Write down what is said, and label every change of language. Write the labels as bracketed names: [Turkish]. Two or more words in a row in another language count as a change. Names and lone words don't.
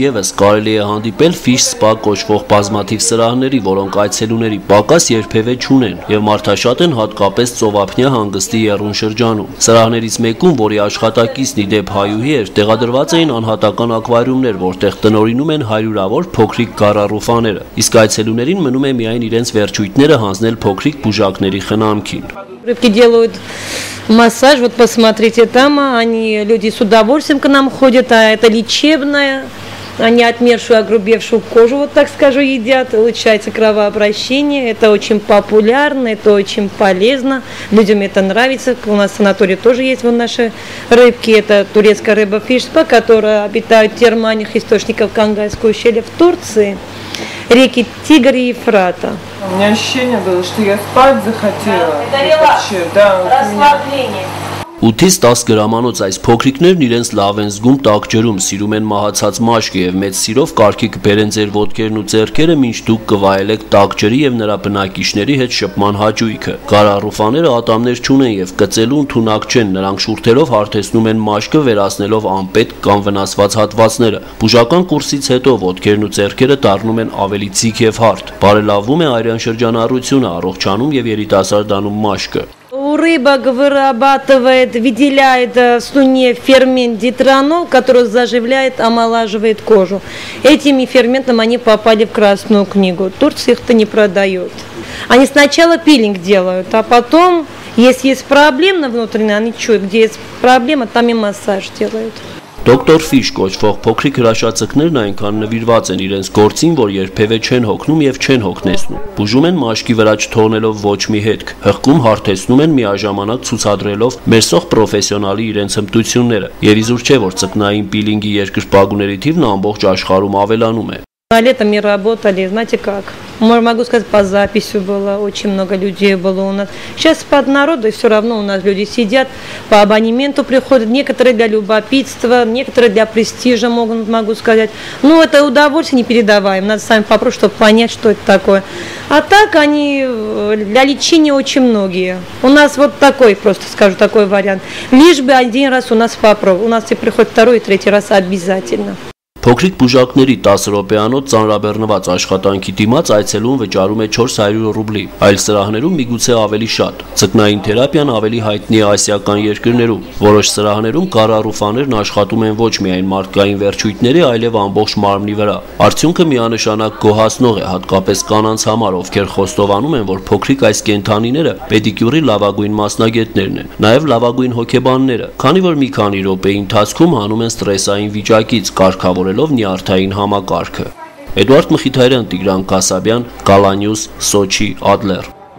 [Armenian] եւս կարելի է հանդիպել ֆիշ սպա կոչվող բազմաթիվ սրահների, որոնք այցելուների պակաս երբևէ չունեն եւ մարդաշատ են հատկապես ծովափնյա հանգստի եռուն շրջանում։ Սրահներից մեկում, որի աշխատակիցն ի դեպ հայուհի էր, տեղադրված էին անհատական ակվարիումներ, որտեղ տնօրինում են հարյուրավոր փոքրիկ գարառուֆաները, իսկ այցելուներին մնում է միայն իրենց վերջույթները հանձնել փոքրիկ բուժակների խնամքին։ [Russian] Рыбки делают массаж, вот посмотрите, там они, люди с удовольствием к нам ходят, а это лечебное, они отмершую, огрубевшую кожу, вот так скажу, едят, улучшается кровообращение, это очень популярно, это очень полезно, людям это нравится, у нас в санатории тоже есть вот наши рыбки, это турецкая рыба фишспа, которая обитает в термальных источниках Кангайского ущелья в Турции. Реки Тигр и Ефрата. У меня ощущение было, что я спать захотела. Вообще, да, расслабление. [Armenian] 8-ից 10 գրամանոց այս փոքրիկներն իրենց լավ են զգում տաք ջրում, սիրում են մահացած մաշկը եւ մեծ սիրով կարգի կբերեն ձեր ոտքերն ու ձեռքերը, մինչ դուք կվայելեք տաք ջրի եւ նրա բնակիչների հետ շփման հաճույքը։ Գարառուֆաները ատամներ չունեն եւ կծելու ընդունակ չեն, նրանք շուրթերով հարթեցնում են մաշկը, վերացնելով անպետք կամ վնասված հատվածները։ Բուժական կուրսից հետո ոտքերն ու ձեռքերը дառնում են ավելի ձիգ եւ հարթ։ Բարելավում է արյան շրջանառությունը, առողջանում եւ երիտասարդանում машка. [Russian] У рыбок вырабатывает, выделяет в слюне фермент дитронол, который заживляет, омолаживает кожу. Этими ферментами они попали в Красную книгу. Турция их-то не продает. Они сначала пилинг делают, а потом, если есть проблема внутренняя, они чуют, где есть проблема, там и массаж делают. [Armenian] Դոկտոր Ֆիշ կոչվող փոքրիկ հրաշացքներն այնքան նվիրված են իրենց գործին, որ երբևէ չեն հոգնում եւ չեն հոգնեցնում։ Բուժում են մաշկի վրա չթողնելով ոչ մի հետք, հղկում հարթեցնում են միաժամանակ ցուցադրելով մերսող պրոֆեսիոնալի իրենց հմտությունները։ Եվ իզուր չէ, որ ձկնային պիլինգի երկրպագուների թիվն ամբողջ աշխարհում ավելանում է։ [Russian] Летом не работали, знаете как? Могу сказать, по записи было, очень много людей было у нас. Сейчас под народу, и все равно у нас люди сидят, по абонементу приходят, некоторые для любопытства, некоторые для престижа, могу сказать. Ну, это удовольствие непередаваем, надо сами попробовать, чтобы понять, что это такое. А так они для лечения очень многие. У нас вот такой, просто скажу, такой вариант. Лишь бы один раз у нас попробовать. У нас и приходит второй и третий раз обязательно. [Armenian] Փոքրիկ բուժակների 10 րոպեանոց ծանրաբեռնված աշխատանքի դիմաց այցելուն վճարում է 400 ռուբլի, այլ սրահներում միգուցե ավելի շատ։ Ձկնային թերապիան ավելի հայտնի է ասիական երկրներում։ Որոշ սրահներում գարառուֆաներն աշխատում են ոչ միայն մարդկային վերջույթների, այլև ամբողջ մարմնի վրա։ Արդյունքը միանշանակ գոհացնող է, հատկապես կանանց համար, ովքեր խոստովանում են, որ փոքրիկ այս կենդանիները պեդիկյուրի լավագույն մասնագետներն են, նաև լավագույն հոգեբանները, քանի որ մի քանի րոպեի ընթացքում հանում են ստրեսային վիճակից, կարգավորելով նյարդային համակարգը։ Էդուարդ Մխիթարյան, Տիգրան Կասաբյան, Կալանյուս, Սոչի, Ադլեր։